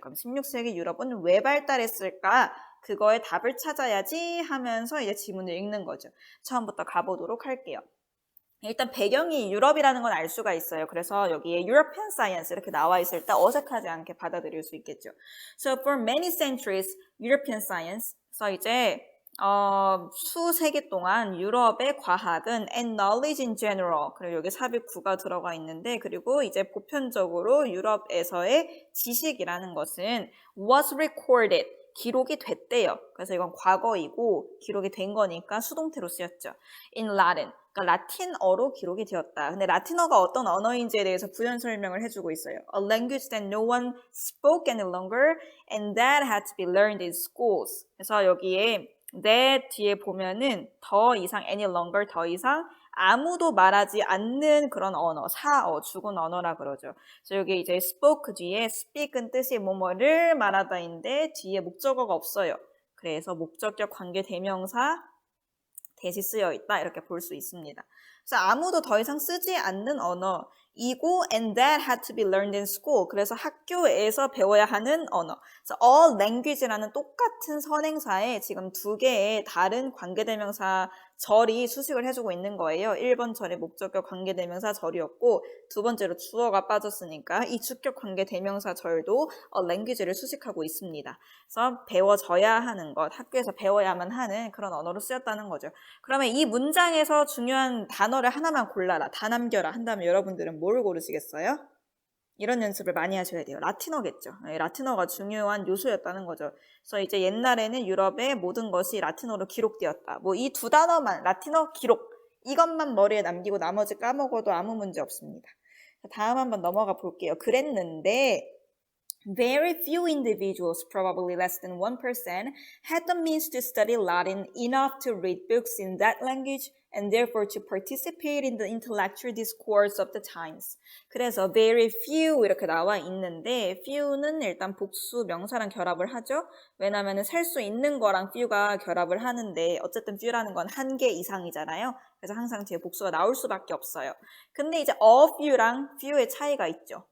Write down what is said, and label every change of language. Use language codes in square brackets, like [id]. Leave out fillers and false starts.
[ko] 그럼 16세기 유럽은 왜 발달했을까? 그거에 답을 찾아야지 하면서 이제 지문을 읽는 거죠. 처음부터 가보도록 할게요. 일단 배경이 유럽이라는 건 알 수가 있어요. 그래서 여기에 European Science 이렇게 나와 있을 때 어색하지 않게 받아들일 수 있겠죠. [en] So for many centuries, European Science. [ko] 그래서 이제 수세기 동안 유럽의 과학은 [en] and knowledge in general. [ko] 그리고 여기 삽입 구가 들어가 있는데 그리고 이제 보편적으로 유럽에서의 지식이라는 것은 [en] was recorded. [ko] 기록이 됐대요. 그래서 이건 과거이고 기록이 된 거니까 수동태로 쓰였죠. [en] In Latin. [ko] 그러니까 라틴어로 기록이 되었다. 근데 라틴어가 어떤 언어인지에 대해서 부연 설명을 해주고 있어요. [en] A language that no one spoke any longer and that had to be learned in schools. [ko] 그래서 여기에 that 뒤에 보면은 더 이상 [en] any longer [ko] 더 이상 아무도 말하지 않는 그런 언어, 사어, 죽은 언어라 그러죠. 그래서 여기 이제 spoke 뒤에 speak은 뜻이 뭐뭐를 말하다인데 뒤에 목적어가 없어요. 그래서 목적격 관계 대명사 대시 쓰여 있다 이렇게 볼 수 있습니다. 그래서 아무도 더 이상 쓰지 않는 언어이고 [en] and that had to be learned in school. [ko] 그래서 학교에서 배워야 하는 언어. 그래서 all language라는 똑같은 선행사에 지금 두 개의 다른 관계대명사 절이 수식을 해주고 있는 거예요. 1번 절의 목적격 관계대명사 절이었고 두 번째로 주어가 빠졌으니까 이 주격 관계대명사 절도 language를 수식하고 있습니다. 그래서 배워져야 하는 것, 학교에서 배워야만 하는 그런 언어로 쓰였다는 거죠. 그러면 이 문장에서 중요한 단어를 하나만 골라라, 다 남겨라 한다면 여러분들은 뭘 고르시겠어요? 이런 연습을 많이 하셔야 돼요. 라틴어겠죠. 라틴어가 중요한 요소였다는 거죠. 그래서 이제 옛날에는 유럽의 모든 것이 라틴어로 기록되었다. 뭐 이 두 단어만 라틴어 기록 이것만 머리에 남기고 나머지 까먹어도 아무 문제 없습니다. 다음 한번 넘어가 볼게요. [en] 그랬는데 Very few individuals, probably less than 1%, had the means to study Latin enough to read books in that language and therefore to participate in the intellectual discourse of the times. [ko] 그래서 very few 이렇게 나와 있는데 few는 일단 복수 명사랑 결합을 하죠. 왜냐하면 살 수 있는 거랑 few가 결합을 하는데 어쨌든 few라는 건 한 개 이상이잖아요. 그래서 항상 뒤에 복수가 나올 수밖에 없어요. 근데 이제 a few랑 few의 차이가 있죠.